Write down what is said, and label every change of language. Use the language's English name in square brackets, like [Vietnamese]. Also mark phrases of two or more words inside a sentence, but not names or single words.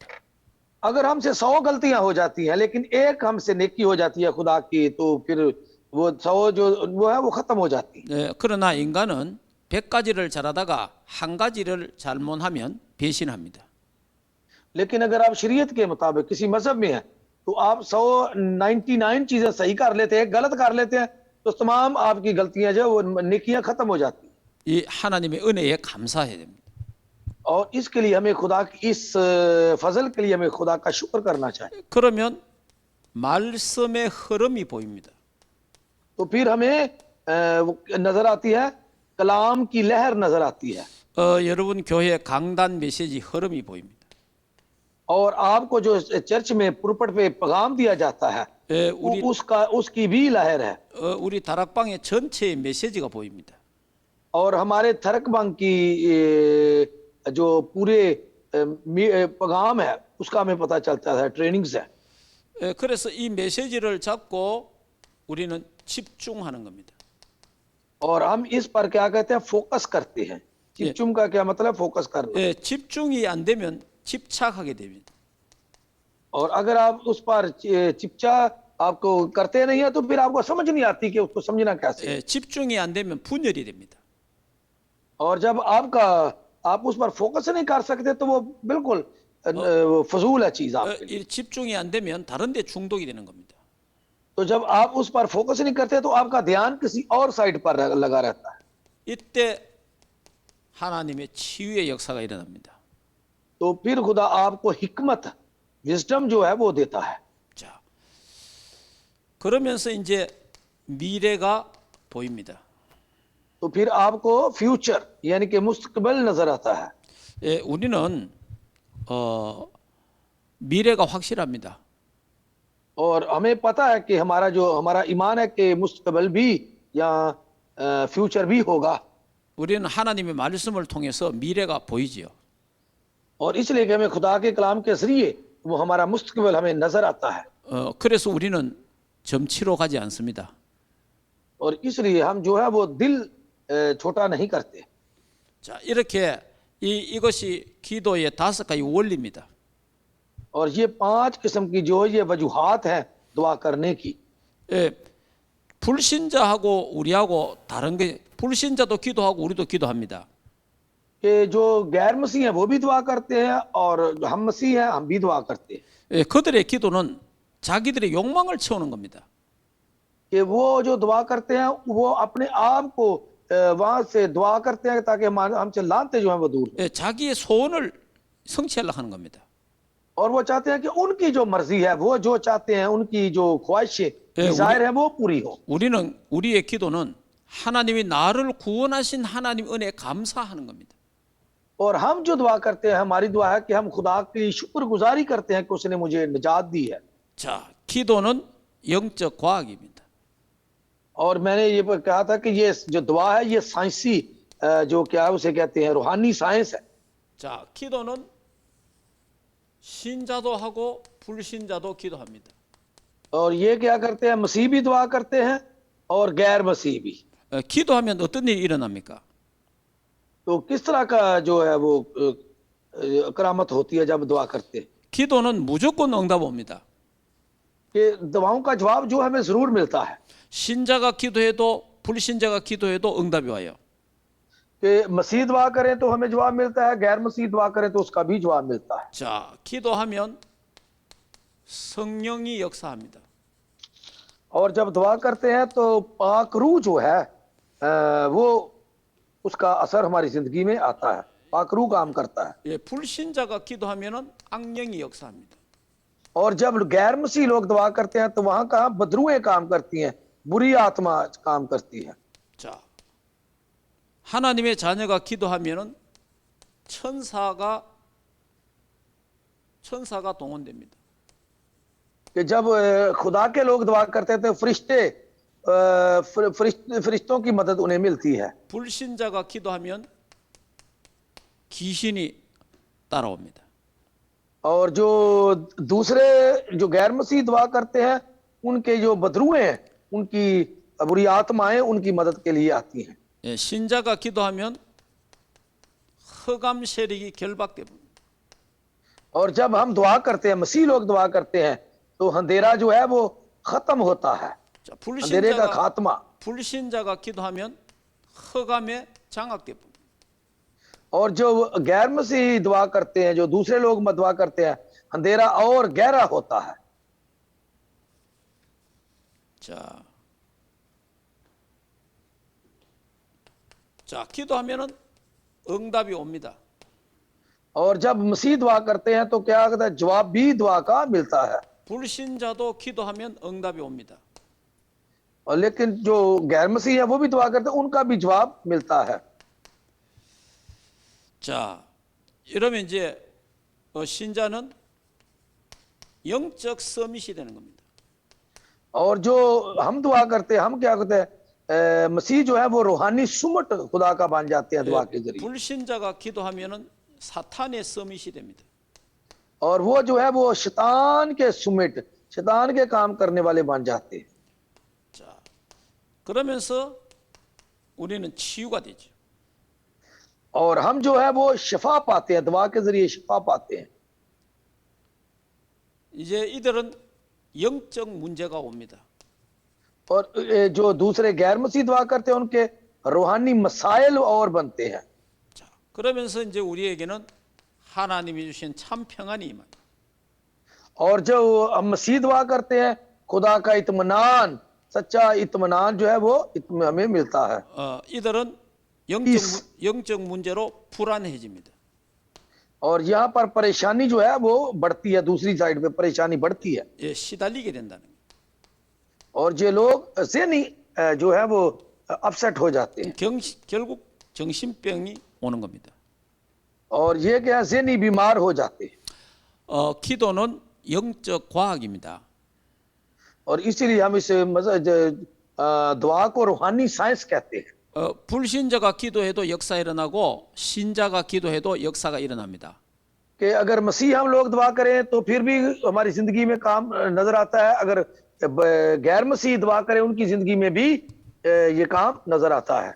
[Urdu] اگر ہم سے 100 غلطیاں ہو جاتی ہیں لیکن ایک ہم سے نیکی ہو جاتی ہے خدا کی، تو پھر وہ 100 جو وہ ہے وہ ختم ہو جاتی ہے. [Korean] 그러나 인간은 100가지를 잘하다가 한 가지를 잘못하면 배신합니다. [Urdu] لیکن اگر آپ شریعت کے مطابق کسی مذہب میں ہیں تو آپ 99 چیزیں صحیح کر لیتے ہیں، غلط کر لیتے ہیں، تو تمام آپ کی غلطیاں جو وہ نیکیاں ختم ہو جاتی ہیں. [Korean] 이 하나님의 은혜에 감사해야 됩니다. [Urdu] اور اس کے لیے ہمیں خدا کی اس فضل کے لیے ہمیں خدا کا شکر کرنا چاہیے. [Korean] 그러면 말씀의 흐름이 보입니다. [Urdu] تو پھر ہمیں نظر آتی ہے، کلام کی لہر نظر آتی ہے. [Korean] 여러분 교회 강단 메시지 흐름이 보입니다. [Urdu] اور آپ کو جو چرچ میں پرپٹ پہ پیغام دیا جاتا ہے [Korean] 예, 우리 [Urdu] اس کی بھی لہر ہے. [Korean] 우리 다락방의 전체의 메시지가 보입니다. [Urdu] اور ہمارے تھرکبنگ کی جو پورے پیغام ہے اس کا ہمیں پتہ چلتا ہے، ٹریننگز ہے. [Korean] 그래서 이 메시지를 잡고 우리는 집중하는 겁니다. [Urdu] اور ہم اس پر کیا کہتے ہیں، فوکس کرتے ہیں. چپچم کا کیا مطلب، فوکس کرنا. [Korean] 예, 집중이 안 되면 집착하게 됩니다. [Urdu] اور اگر آپ اس پر چپچا آپ کو کرتے نہیں ہے تو پھر آپ کو سمجھ نہیں آتی کہ اس کو سمجھنا کیسے. [Korean] 예, 집중이 안 되면 분열이 됩니다. [Urdu] اور جب آپ اس پر فوکس نہیں کر سکتے تو وہ بالکل فضول ہے چیز آپ کے لیے. [Korean] 이 집중이 안 되면 다른 데 중독이 되는 겁니다. [Urdu] تو جب آپ اس پر فوکس نہیں کرتے تو آپ کا دھیان کسی اور سائیڈ پر لگا رہتا ہے. [Korean] 이때 하나님의 치유의 역사가 일어납니다. [Urdu] تو پھر خدا آپ کو حکمت، وزڈم جو ہے وہ دیتا ہے. [Korean] 자, 그러면서 이제 미래가 보입니다. [Urdu] تو پھر آپ کو فیوچر یعنی کہ مستقبل نظر آتا ہے. [Korean] 예, 우리는 미래가 확실합니다. [Urdu] اور ہمیں پتہ ہے کہ ہمارا ایمان ہے کہ مستقبل بھی یا فیوچر بھی ہوگا. [Korean] 우리는 하나님의 말씀을 통해서 미래가 보이지요. [Urdu] اور اس لیے کہ ہمیں خدا کے کلام کے ذریعے وہ ہمارا مستقبل ہمیں نظر آتا ہے. [Korean] 그래서 우리는 점치러 가지 않습니다. [Urdu] اور اس لیے ہم جو ہے وہ دل چھوٹا نہیں کرتے. [Korean] 자, 이렇게 이것이 기도의 5가지 원리입니다. [Urdu] اور یہ 5 قسم کی جو یہ وجوہات ہیں دعا کرنے کی. [Korean] 예, 불신자하고 우리하고 다른 게, 불신자도 기도하고 우리도 기도합니다. [Urdu] کہ جو غیر مسیح ہیں وہ بھی دعا کرتے ہیں اور ہم مسیح ہیں ہم بھی دعا کرتے ہیں. [Korean] 예, 그들의 기도는 자기들의 욕망을 채우는 겁니다. [Urdu] کہ وہ جو دعا کرتے ہیں وہ اپنے آپ کو وہاں سے دعا کرتے ہیں تاکہ ہم سے لعنتیں جو ہے وہ دور ہو. [Korean] 예, 자기의 소원을 성취하려고 하는 겁니다. [Urdu] اور وہ چاہتے ہیں کہ ان کی جو مرضی ہے، وہ جو چاہتے ہیں، ان کی جو خواہشیں، ڈیزائر ہے وہ پوری ہو. [Korean] 우리의 기도는 하나님이 나를 구원하신 하나님 은혜에 감사하는 겁니다. [Urdu] اور ہم جو دعا کرتے ہیں، ہماری دعا ہے کہ ہم خدا کی شکرگزاری کرتے ہیں کہ اس نے مجھے نجات دی ہے. [Korean] 자, 기도는 영적 과학입니다. [Urdu] اور میں نے یہ کہا تھا کہ یہ جو دعا ہے یہ سائنسی جو کیا ہے اسے کہتے ہیں روحانی سائنس ہے. [Korean] 자, 기도는 신자도 하고 불신자도 기도합니다. [Urdu] اور یہ کیا کرتے ہیں، مسیح بھی دعا کرتے ہیں اور غیر مسیح بھی. [Korean] 기도하면 어떤 일이 일어납니까? [Urdu] تو کس طرح کا جو ہے وہ کرامت ہوتی ہے جب دعا کرتے ہیں? [Korean] 기도는 무조건 응답 옵니다. [Urdu] کہ دعاؤں کا جواب جو ہمیں ضرور ملتا ہے. [Korean] 신자가 기도해도 불신자가 기도해도 응답이 와요. [Urdu] کہ مسیح دعا کریں تو ہمیں جواب ملتا ہے، غیر مسیح دعا کریں تو اس کا بھی جواب ملتا ہے. [Korean] 자, 기도하면 성령이 역사합니다. [Urdu] اور جب دعا کرتے ہیں تو پاک روح جو ہے وہ اس کا اثر ہماری زندگی میں آتا ہے، پاک روح کام کرتا ہے. [Korean] 예, 불신자가 기도하면은 악령이 역사합니다. [Urdu] اور جب غیر مسیح لوگ دعا کرتے ہیں تو وہاں کہاں بدروحیں کام کرتی ہیں، بری آتما کام کرتی ہے. [Korean] 자, 하나님의 자녀가 기도하면은 천사가 동원됩니다. [Urdu] کہ جب خدا کے لوگ دعا کرتے ہیں تو فرشتوں کی مدد انہیں ملتی ہے. [Korean] 불신자가 기도하면 귀신이 따라옵니다. [Urdu] اور جو دوسرے جو غیر مسیح دعا کرتے ہیں ان کے جو بدروحیں ہیں، ان کی بری آتمائیں ان کی مدد کے لیے آتی ہیں. [Korean] 예, 신자가 기도하면 흑암 세력이 결박됩니다. [Urdu] اور جب ہم دعا کرتے ہیں، مسیح لوگ دعا کرتے ہیں تو اندھیرا جو ہے وہ ختم ہوتا ہے, [Korean] 자, [Urdu] اندھیرے کا خاتمہ. [Korean] 불신자가 기도하면 흑암에 장악됩니다. [Urdu] اور جو غیر مسیح دعا کرتے ہیں، جو دوسرے لوگ دعا کرتے ہیں، اندھیرا اور گہرا ہوتا ہے. [Korean] 자, 기도하면은 응답이 옵니다. [Urdu] اور جب مسیح دعا کرتے ہیں تو کیا کہتا ہے، جواب بھی دعا کا ملتا ہے. [Korean] 불신자도 기도하면 응답이 옵니다. [Urdu] اور لیکن جو غیر مسیح ہے وہ بھی دعا کرتے ہیں، ان کا بھی جواب ملتا ہے. [Korean] 자, 이러면 이제 신자는 영적 서밋이 되는 겁니다. [Urdu] اور جو ہم دعا کرتے ہیں، ہم کیا کرتے ہیں، مسیح جو ہے وہ روحانی سمٹ خدا کا بن جاتے ہیں دعا کے ذریعے. [Korean] 불신자가 기도하면은 사탄의 서밋이 됩니다. [Urdu] اور وہ جو ہے وہ شیطان کے سمٹ، شیطان کے کام کرنے والے بن جاتے ہیں. [Korean] 자, 그러면서 우리는 치유가 되죠. [Urdu] اور ہم جو ہے وہ شفا پاتے ہیں، دعا کے ذریعے شفا پاتے ہیں. [Korean] 이제 이들은 영적 문제가 옵니다. [Urdu] اور جو دوسرے غیر مسیح دعا کرتے ہیں ان کے روحانی مسائل اور بنتے ہیں. [Korean] 자, 그러면서 이제 우리에게는 하나님이 주신 참 평안이 임합니다. [Urdu] اور جو ہم مسیح دعا کرتے ہیں، خدا کا اطمینان، سچا اطمینان جو ہے وہ ہمیں ملتا ہے. [Korean] 이들은 영적 문제로 불안해집니다. [Urdu] اور یہاں پر پریشانی جو ہے وہ بڑھتی ہے، دوسری سائیڈ پہ پریشانی بڑھتی ہے. [Korean] 예, 시달리게 된다는 거예요. [Urdu] اور یہ لوگ ذہنی جو ہے وہ اپ سیٹ ہو جاتے ہیں. [Korean] 결국 정신병이 오는 겁니다. [Urdu] اور یہ کیا، ذہنی بیمار ہو جاتے ہیں. [Korean] 기도는 영적 과학입니다. [Urdu] اور اسی لیے ہم اس دعا کو روحانی سائنس کہتے ہیں. [Korean] 불신자가 기도해도 역사 일어나고 신자가 기도해도 역사가 일어납니다. [Urdu] کہ اگر مسیح ہم لوگ دعا کریں تو پھر بھی ہماری زندگی میں کام نظر آتا ہے، اگر غیر مسیح دعا کریں ان کی زندگی میں بھی یہ کام نظر آتا ہے.